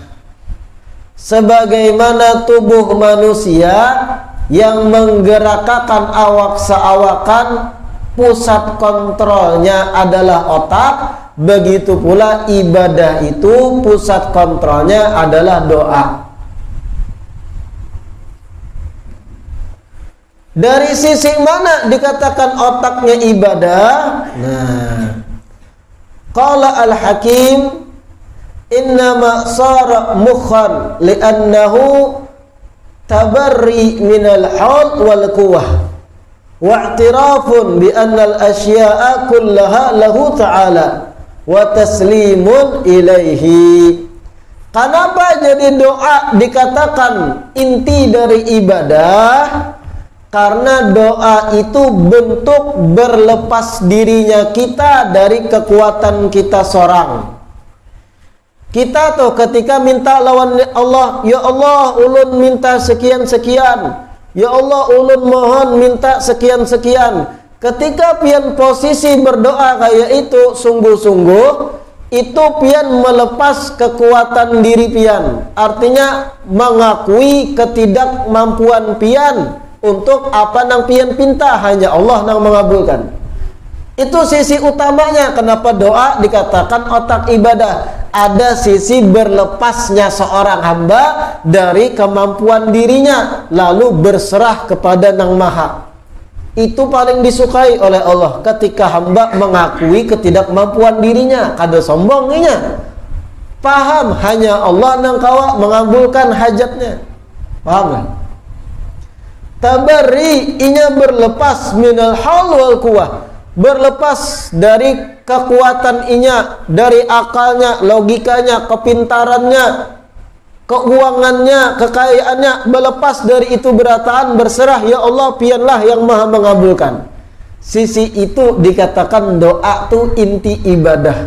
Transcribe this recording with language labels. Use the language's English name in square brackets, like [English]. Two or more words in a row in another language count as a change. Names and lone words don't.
[Indonesian] Sebagaimana tubuh manusia yang menggerakkan awak seawakan, pusat kontrolnya adalah otak, begitu pula ibadah itu pusat kontrolnya adalah doa. Dari sisi mana dikatakan otaknya ibadah? Nah, [Arabic] قال الحكيم إنما صار مخا لأنه تبرٍّ من الحول والقوة واعتراف بأن الأشياء كلها له تعالى وتسليم إليه. [Indonesian] Kenapa jadi doa dikatakan inti dari ibadah? Karena doa itu bentuk berlepas dirinya kita dari kekuatan kita seorang. [Banjar] Kita tuh ketika minta lawan Allah, ya Allah ulun minta sekian-sekian, ya Allah ulun mohon minta sekian-sekian. [Indonesian] Ketika pian posisi berdoa kayak itu sungguh-sungguh, itu pian melepas kekuatan diri pian. Artinya mengakui ketidakmampuan pian untuk apa [Banjar] nang pian pinta, [Indonesian] hanya Allah nang mengabulkan. Itu sisi utamanya kenapa doa dikatakan otak ibadah. Ada sisi berlepasnya seorang hamba dari kemampuan dirinya lalu berserah kepada Nang Maha. Itu paling disukai oleh Allah ketika hamba mengakui ketidakmampuan dirinya, kada sombongnya. Paham hanya Allah [Banjar] nang kawa [Indonesian] mengabulkan hajatnya. Paham kan? Tabarri inya berlepas [Arabic] من الحول والقوة. [Indonesian] Berlepas dari kekuatan inya, dari akalnya, logikanya, kepintarannya, keuangannya, kekayaannya, berlepas dari itu berataan, berserah, ya Allah pianlah yang maha mengabulkan. Sisi itu dikatakan doa tuh inti ibadah.